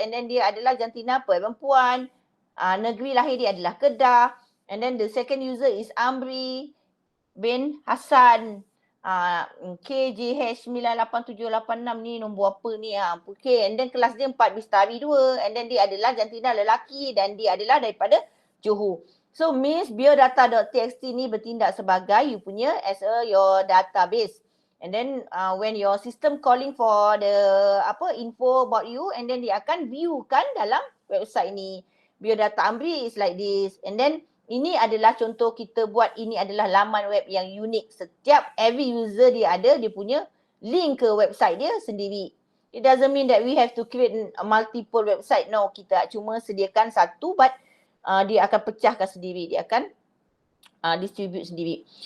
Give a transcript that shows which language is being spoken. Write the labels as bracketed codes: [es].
[en] And then [ms] dia adalah jantina perempuan. Negeri lahir dia adalah Kedah. [en] And then the second user is Amri bin Hassan. [ms] KJH 98786 ni nombor apa ni? Okay, and then kelas dia 4 Bistari 2 and then dia adalah jantina lelaki dan dia adalah daripada Johor. So means biodata.txt ni bertindak sebagai you punya [en] as your database. And then when your system calling for the info about you and then [ms] dia akan view kan dalam website ni. Biodata Amri [en] is like this and then [ms] ini adalah contoh kita buat, ini adalah laman web yang unik. Setiap [en] every user [ms] dia ada, dia punya link ke website dia sendiri. [en] It doesn't mean that we have to create multiple website. [ms] No, kita cuma sediakan satu but dia akan pecahkan sendiri. Dia akan distribute sendiri.